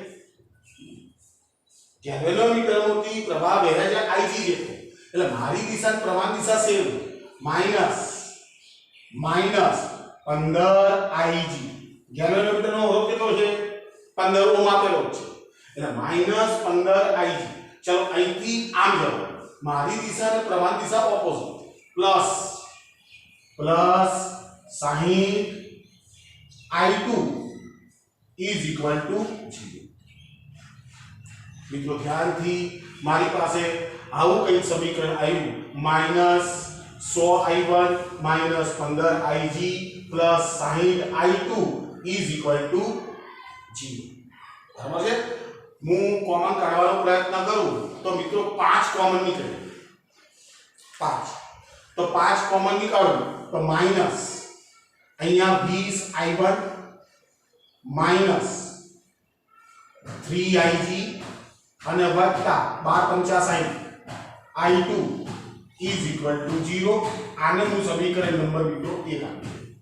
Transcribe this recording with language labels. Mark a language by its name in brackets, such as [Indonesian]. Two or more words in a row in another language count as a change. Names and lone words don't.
[Gujarati] ગેલ્વેનોમીટરમાંથી પ્રવાહ વહે છે Ig જેટલો એટલે મારી દિશા પ્રમાણ દિશા સેમ -15Ig ગેલ્વેનોમીટરનો અવરોધ કેટલો છે 15 ઓહ્મ આપેલો છે એટલે -15Ig ચલો અહીંથી આમ જાઓ મારી દિશા અને પ્રમાણ દિશા ઓપોઝિટ પ્લસ 60I2 0 મિત્રો ધ્યાનથી મારી પાસે આવું કંઈક સમીકરણ આવ્યું -100I1 -15Ig +60I2 0 બરાબર છે હું કોમન કાઢવાનો પ્રયત્ન કરું તો મિત્રો 5 કોમન નીકળે 5 તો 5 કોમન નીકાળું તો માઈનસ અહીંયા 20I1 -3Ig અને વત્તા 12 × 60I2 0 આને હું સમીકરણ નંબર મિત્રો 1 આપું